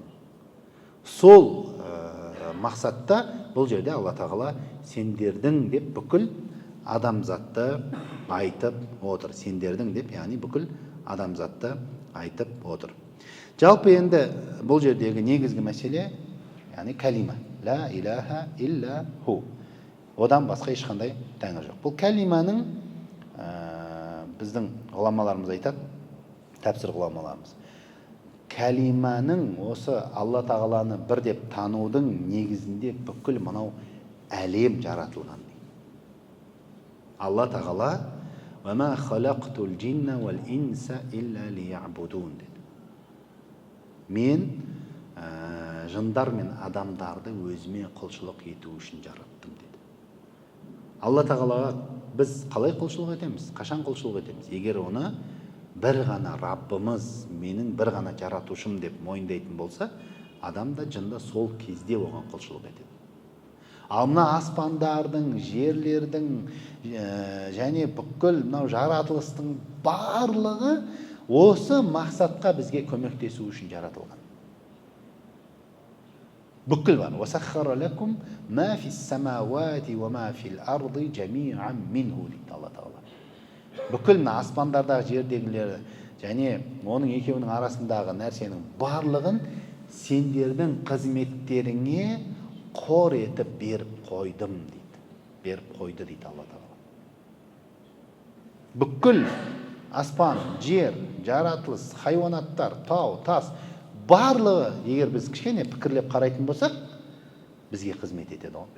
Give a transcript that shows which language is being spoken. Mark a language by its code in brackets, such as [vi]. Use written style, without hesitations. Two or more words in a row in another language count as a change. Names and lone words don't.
[kk] Сол мақсатта бұл жерде Алла тағала сендердің деп бүкіл адамзатты айтып отыр. Сендердің деп, яғни бүкіл адамзатты айтып отыр. Жалпы енді бұл жердегі негізгі мәселе, яғни кәлима. [ar] لا إله إلا هو. [kk] Одан басқа ешқандай тәңір жоқ. Бұл кәлиманың біздің ғұламаларымыз айтады, тәпсір ғұламаларымыз. Кәлиманың осы Алла тағаланы бір деп танудың негізінде бүкіл мынау әлем жаратылған. Алла тағала [ar] وَمَا خَلَقْتُ الْجِنَّ وَالْإِنْسَ إِلَّا لِيَعْبُدُونَ деді. [kk] Мен жындар мен адамдарды өзіме құлшылық ету үшін жараттым деді. Алла тағалаға біз қалай құлшылық етеміз? Қашан құлшылық етеміз? Егер оны бір ғана Раббымыз, менің бір ғана жаратушым деп мойындайтын болса, адам да жын да сол кезде оған құлшылық етеді. Ал мына аспандардың, жерлердің және бүкіл мынау жаратылыстың барлығы осы мақсатқа бізге көмектесу үшін жаратылған. Бүкіл бар. [ar] وَسَخَّرَ لَكُمْ مَا فِي السَّمَاوَاتِ وَمَا فِي الْأَرْضِ جَمِيعًا مِنْهُ [kk] дейді Алла тағала. Бүкіл мына аспандардағы, жердегілері және оның екеуінің арасындағы нәрсенің барлығын сендердің қызметтеріңе қор етіп беріп қойдым дейді. Беріп қойды дейді Алла тағала. Бүкіл аспан, жер, жаратылыс, хайуанаттар, тау, тас барлығы, егер біз кішкене пікірлеп қарайтын болсақ, бізге қызмет етеді ғой.